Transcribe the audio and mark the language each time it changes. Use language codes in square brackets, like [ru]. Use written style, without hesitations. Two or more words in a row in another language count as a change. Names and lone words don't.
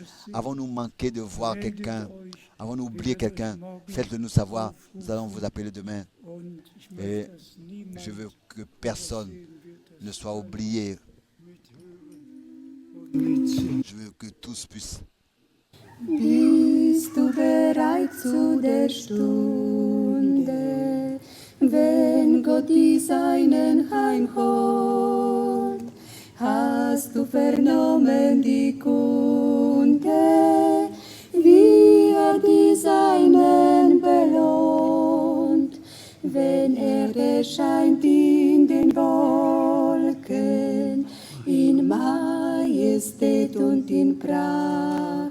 [fr] Avons-nous manqué de voir quelqu'un? Avons-nous oublié quelqu'un? Faites-le nous savoir. Nous allons vous appeler demain. Et je veux que personne ne soit oublié. Je veux que tous puissent. [de] Bist du bereit zu der Stunde, wenn Gott die Seinen heimholt? Hast du vernommen die Kunde, wie er die Seinen belohnt, wenn er erscheint in den Wolken, in Majestät und in Pracht.